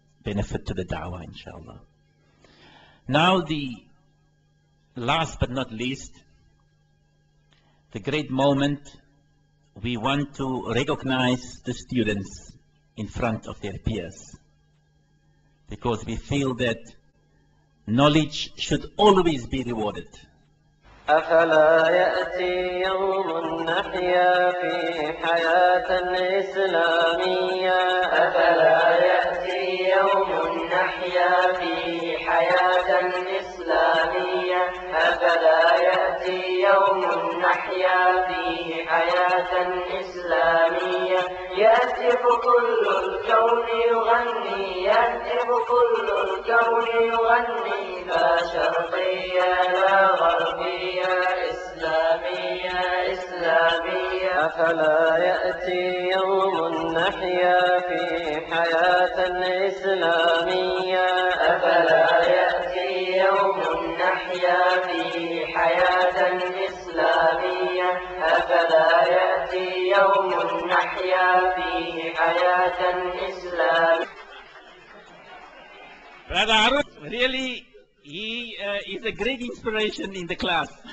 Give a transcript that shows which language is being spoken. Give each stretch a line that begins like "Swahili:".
English: benefit to the da'wah, inshallah. Now the last but not least, the great moment, we want to recognize the students in front of their peers, because we feel that knowledge should always be rewarded.
Arabic: أفلا يأتي يوم نحيا في حياة إسلامية أفلا يأتي يوم نحيا في حياة إسلامية أفلا يأتي يوم نحيا في حياة إسلامية يهتف كل الكون يغني يهتف كل الكون يغني لا شرقية لا غربية إسلامية إسلامية أفلا يأتي يوم نحيا في حياة إسلامية أفلا يأتي يوم نحيا في حياة إسلامية أفلا يأتي يوم نحيا في حياة إسلامية.
English: Brother Arun, really, he is a great inspiration in the class.